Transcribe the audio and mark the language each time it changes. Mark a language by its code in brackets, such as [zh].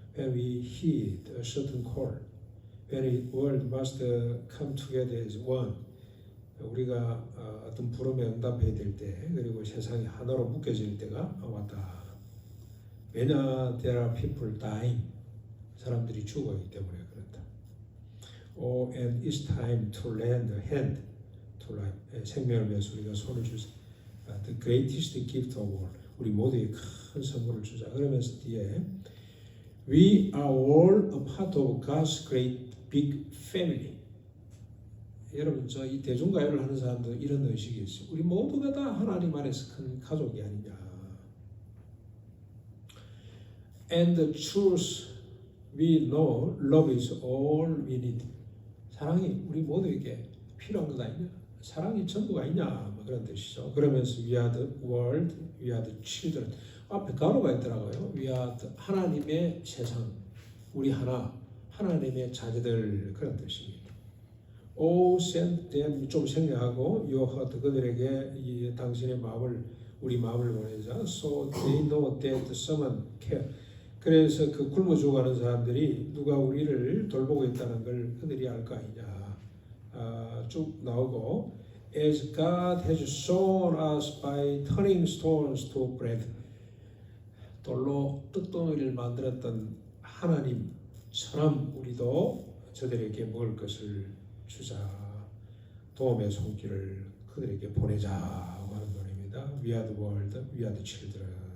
[en] When we heed a certain call, when the world must come together as one. [ko] 우리가 어떤 부름에 응답해야 될 때, 그리고 세상이 하나로 묶여질 때가 왔다. 왜냐, [en] there are people dying. [ko] 사람들이 죽어있기 때문에 그렇다. [en] And it's time to lend a hand to life. [ko] 생명을 위해서 우리가 손을 주자. [en] The greatest gift of all. [ko] 우리 모두에게 큰 선물을 주자. 그러면서 뒤에 [en] We are all a part of God's great big family. [ko] 여러분 이 대중가요를 하는 사람들 이런 의식이 있어요. 우리 모두가 다 하나님 안에서 큰 가족이 아니냐. [en] And the truth we know, love is all we need. [ko] 사랑이 우리 모두에게 필요한 것 아니냐. 사랑이 전부가 아니냐 그런 뜻이죠. 그러면서 [en] we are the world, we are the children. [ko] 앞에 가로가 있더라고요. [en] we are the [ko] 하나님의 세상, 우리 하나님의 자녀들 그런 뜻입니다. [en] send them [ko] 좀 생략하고 [en] your heart [ko] 그들에게 당신의 마음을 우리 마음을 보내자. [en] So they know that someone care. [ko] 그래서 그 굶어 죽어가는 사람들이 누가 우리를 돌보고 있다는 걸 그들이 알 거 아니냐. 쭉 나오고 [en] as God has shown us by turning stones to bread. [ko] 돌로 떡덩이를 만들었던 하나님처럼 우리도 저들에게 먹을 것을 주자. 도움의 손길을 그들에게 보내자 하는 노래입니다. [en] We are the world, we are the children.